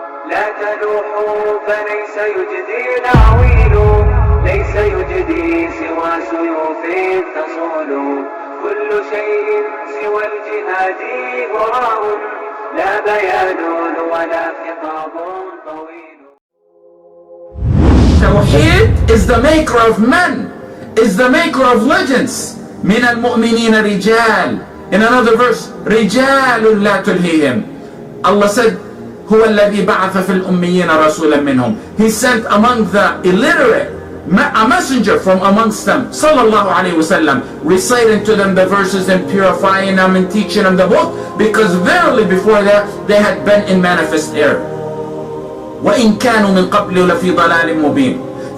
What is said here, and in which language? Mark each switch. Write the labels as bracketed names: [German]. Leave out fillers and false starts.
[Arabic] لا تلوحوا فليس يجدي العويل ليس يجدي سوى سيوف تصول كل شيء سوى الجهاد وراء لا بيان ولا خطاب طويل. [English] Tawheed is the maker of men, is the maker of legends. [Arabic] من المؤمنين رجال. [English] In another verse, [Arabic] رجال لا تلهيهم. Allah said, هو الذي بعث في الأميين رسولا منهم. [English] He sent among the illiterate a messenger from amongst them, sallallahu alayhi wasallam, reciting to them the verses and purifying them and teaching them the book, because verily before that they had been in manifest error. [Arabic] وَإِن كَانُوا مِن قَبْلِ لَفِي ضَلَالٍ مُبِينٍ.